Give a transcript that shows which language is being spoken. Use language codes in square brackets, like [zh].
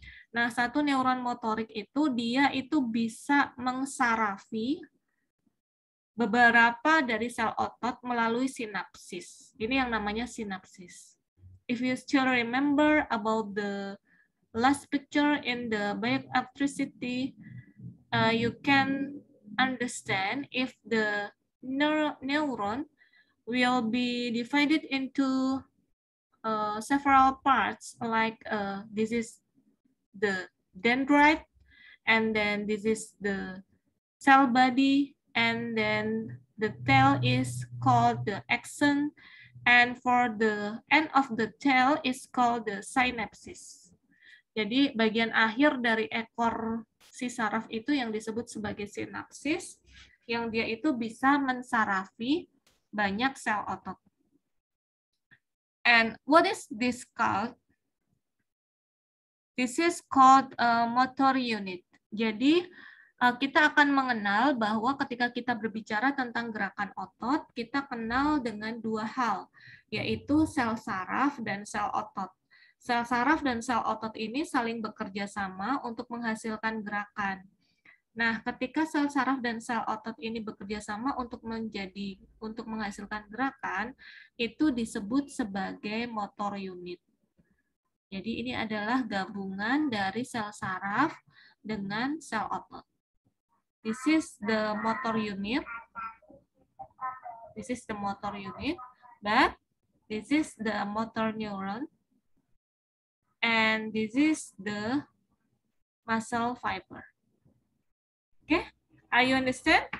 [id] Nah, satu neuron motorik itu dia itu bisa mengsarafi beberapa dari sel otot melalui sinapsis. Ini yang namanya sinapsis. [en] If you still remember about the last picture in the bioelectricity, you can understand if the neuron will be divided into several parts, like this is the dendrite, and then this is the cell body, and then the tail is called the axon, and for the end of the tail is called the synapsis. [id] Jadi bagian akhir dari ekor si saraf itu yang disebut sebagai sinapsis, yang dia itu bisa mensarafi banyak sel otot. [en] And what is this called? This is called a motor unit. [id] Jadi kita akan mengenal bahwa ketika kita berbicara tentang gerakan otot, kita kenal dengan dua hal, yaitu sel saraf dan sel otot. Sel saraf dan sel otot ini saling bekerja sama untuk menghasilkan gerakan. Nah, ketika sel saraf dan sel otot ini bekerja sama untuk menghasilkan gerakan, itu disebut sebagai motor unit. Jadi ini adalah gabungan dari sel saraf dengan sel otot. [en] This is the motor unit. This is the motor unit, but this is the motor neuron. And this is the muscle fiber. Okay, are you understand?